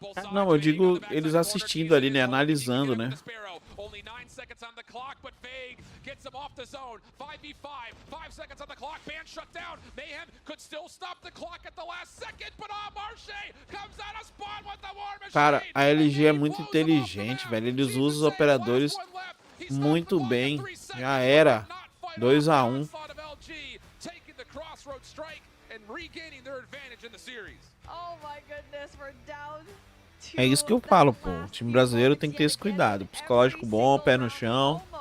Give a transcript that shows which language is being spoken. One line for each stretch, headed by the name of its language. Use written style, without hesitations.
Portuguese: Não, eu digo eles assistindo ali, né? Analisando, né?
English: Only 9 seconds on the clock, but Vague gets him off the zone. 5v5, 5 seconds on the clock. Ban shut down. Mayhem could still stop the clock at the last second, but Marche comes out of spawn with the War Machine.
Portuguese: Cara, a LG é muito inteligente, velho. Eles usam os operadores muito bem. Já era. 2 a 1.
English: Taking the crossroad strike and regaining their advantage in the series. Oh my goodness, we're down.
Portuguese: É isso que eu falo, pô. O time brasileiro tem que ter esse cuidado. Psicológico bom, pé no chão.